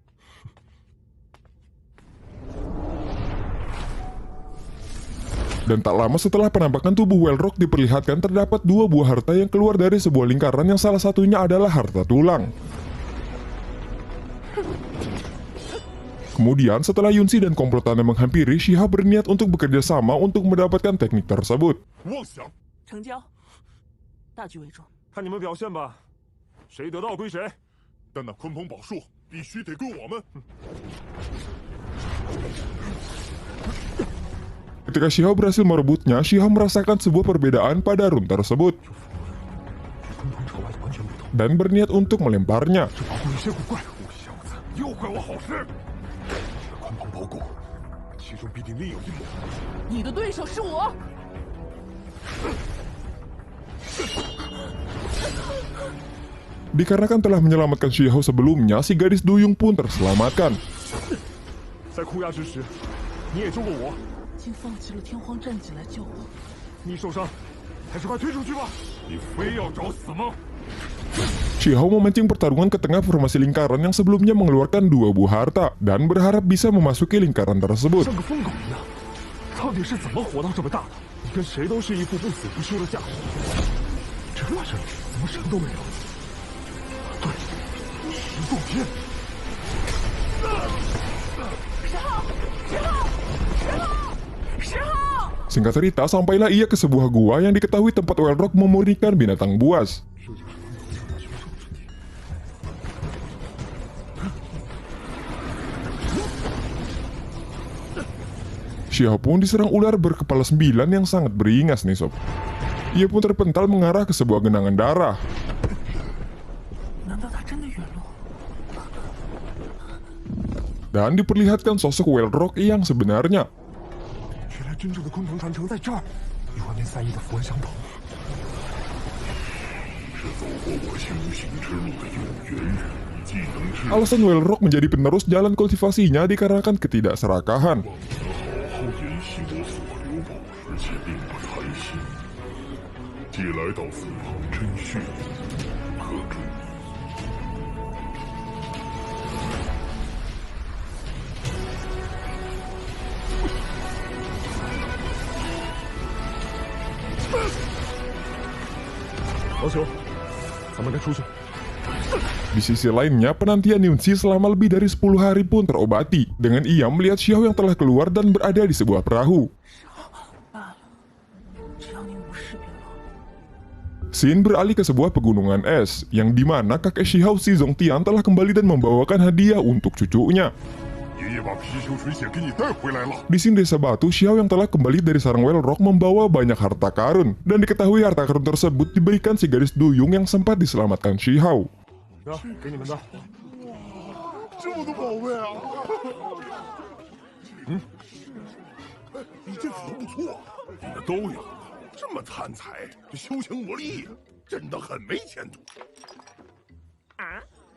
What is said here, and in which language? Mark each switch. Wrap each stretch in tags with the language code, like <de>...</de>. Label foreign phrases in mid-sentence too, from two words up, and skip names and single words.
<id>Dan tak lama setelah penampakan tubuh Wellrock diperlihatkan, terdapat dua buah harta yang keluar dari sebuah lingkaran yang salah satunya adalah harta tulang. Kemudian setelah Yunzi dan komplotannya menghampiri, Shihao berniat untuk bekerja sama untuk mendapatkan teknik tersebut.</id> <zh>成交，大局为重。看你们表现吧，谁得到归谁。但那鲲鹏宝术必须得归我们。</zh> <id>Ketika Shihao berhasil merebutnya, Shihao merasakan sebuah perbedaan pada rune tersebut dan berniat untuk melemparnya.</id> <zh>又怪我好事。鲲鹏宝骨，其中必定另有阴谋。你的对手是我。</zh> <id>Dikarenakan telah menyelamatkan Shihao sebelumnya, si gadis duyung pun terselamatkan.</id> <zh>在库亚之时，你也救过我。竟放弃了天荒战戟来救我。你受伤，还是快退出去吧。你非要找死吗？</zh> <id>Shihao memancing pertarungan ke tengah formasi lingkaran yang sebelumnya mengeluarkan dua buah harta dan berharap bisa memasuki lingkaran tersebut.</id> <zh>像个疯狗一样，到底是怎么活到这么大的？你跟谁都是一副不死不休的架势。这里怎么什么都没有？对，石洞天。</zh> <id>Singkat cerita, sampailah ia ke sebuah gua yang diketahui tempat Wellrock memurnikan binatang buas. Shihao pun diserang ular berkepala 9 yang sangat beringas nih sob. Ia pun terpental mengarah ke sebuah genangan darah. Dan diperlihatkan sosok Wellrock yang sebenarnya.</id> <zh>真正的鲲鹏传承在这儿，与外面3亿的符文相同。是走过我修行之路的有缘人，既能治。</zh> <id>Alasan Wellrock menjadi penerus jalan kultivasinya dikarenakan ketidakserakahan.</id> <zh>好好研习我所留宝石，且并不贪心。既来到此旁真血，可助。老朽，咱们该出去。</zh> <id>Di sisi lainnya, penantian Yunzi selama lebih dari 10 hari pun terobati dengan ia melihat Shihao yang telah keluar dan berada di sebuah perahu. Xin beralih ke sebuah pegunungan es, yang dimana kakek Shihao si Zongtian telah kembali dan membawakan hadiah untuk cucunya. Di sini desa batu, Shihao yang telah kembali dari sarang Wellrock membawa banyak harta karun, dan diketahui harta karun tersebut diberikan si gadis duyung yang sempat diselamatkan Shihao.</id> <zh>给你们的。这么多宝贝啊！你这可不错，你们都有，这么贪财，这修行魔力真的很没前途。啊？</zh>